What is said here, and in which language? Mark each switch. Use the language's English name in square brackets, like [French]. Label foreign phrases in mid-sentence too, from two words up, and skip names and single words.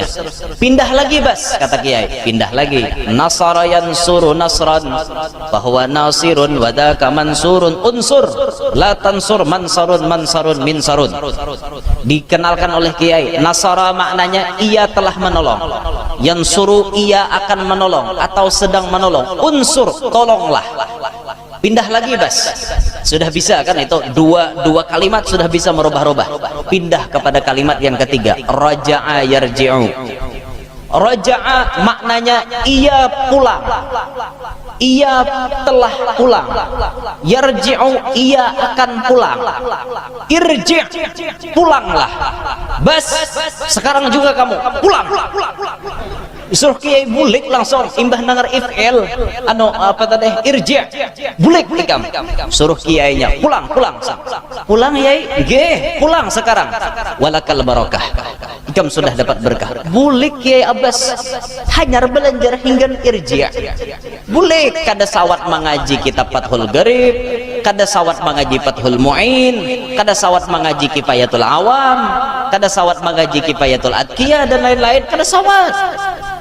[Indonesian] Pindah lagi Bas, kata Kiai, pindah lagi. [Arabic] نصر ينصر نصرا فهو ناصر وذاك منصور انصر لا تنصر منصر منصر منصر. [Indonesian] Dikenalkan oleh Kiai, nasara maknanya ia telah menolong, yansuru ia akan menolong atau sedang menolong, unsur tolonglah. Pindah lagi Bas, sudah bisa kan itu dua kalimat sudah bisa merubah-rubah. Pindah kepada kalimat yang ketiga, [Arabic] رجع يرجع. [Indonesian] Raja'a maknanya ia pulang, ia telah pulang. Yarji'u ia akan pulang. Irji' pulanglah. Bas, sekarang juga kamu pulang. [Banjar] Disuruh Kiai bulik langsung imbah nangar if'il apa tadi irji' bulik ikam, suruh Kiainya pulang Yai, nggih pulang sekarang, [Arabic] ولك البركة, [Banjar] ikam sudah dapat berkah. Bulik Kiai Abbas hanyar belajar hingga irji', bulik kada sawat mengaji kitab Fathul Gharib, kada sawat mengaji Fathul Mu'in, kada sawat mengaji Kifayatul Awam, kada sawat mengaji Kifayatul Adqiyah dan lain-lain, kada sawat.